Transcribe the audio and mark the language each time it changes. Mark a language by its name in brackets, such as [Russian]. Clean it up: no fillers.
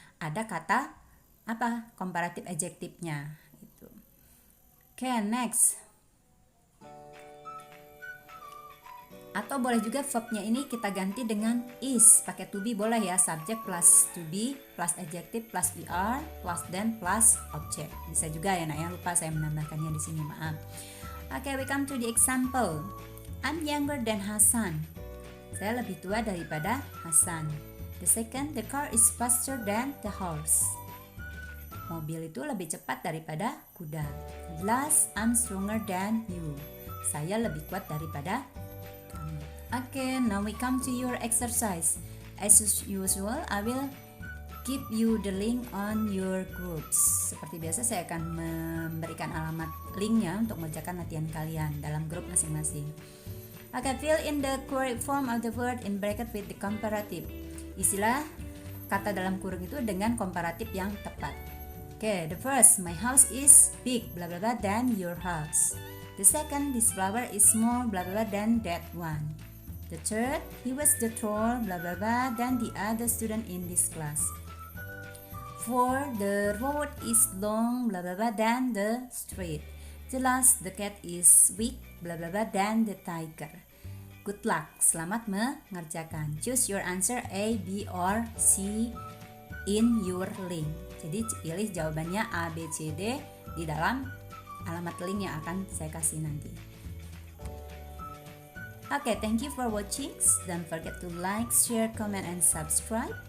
[Indonesian] Ada kata comparative adjektifnya itu. Oke, next. Atau boleh juga verbnya ini kita ganti dengan is, pakai to be boleh ya, subject plus to be plus adjective plus er plus then plus object. Bisa juga ya nak ya, lupa saya menambahkannya di sini, maaf. [English] Oke, we come to the example. I'm younger than Hasan. [Indonesian] Saya lebih tua daripada Hasan. [English] The second, the car is faster than the horse. [Indonesian] Mobil itu lebih cepat daripada kuda. [English] Last, I'm stronger than you. [Indonesian] Saya lebih kuat daripada kamu. [English] Oke, now we come to your exercise. As usual, I will give you the link on your groups. [Indonesian] Seperti biasa saya akan memberikan alamat linknya untuk mengerjakan latihan kalian dalam grup masing-masing. [English] Oke, fill in the correct form of the word in bracket with the comparative. [Indonesian] Isilah kata dalam kurung itu dengan komparatif yang tepat. [English] Oke, the first, my house is big blah blah blah than your house. The second, this flower is small blah blah blah than that one. The third, he was the tall blah blah blah than the other student in this class. 4. The road is long blah blah blah than the street. The last, the cat is weak blah blah blah than the tiger. Good luck, [Indonesian] selamat mengerjakan. [English] Choose your answer A, B, or C in your link. [Indonesian] Jadi pilih jawabannya A, B, C, D di dalam alamat link yang akan saya kasih nanti. [English] Okay, thank you for watching. Don't forget to like, share, comment, and subscribe. See you in the next English learning video. Bye.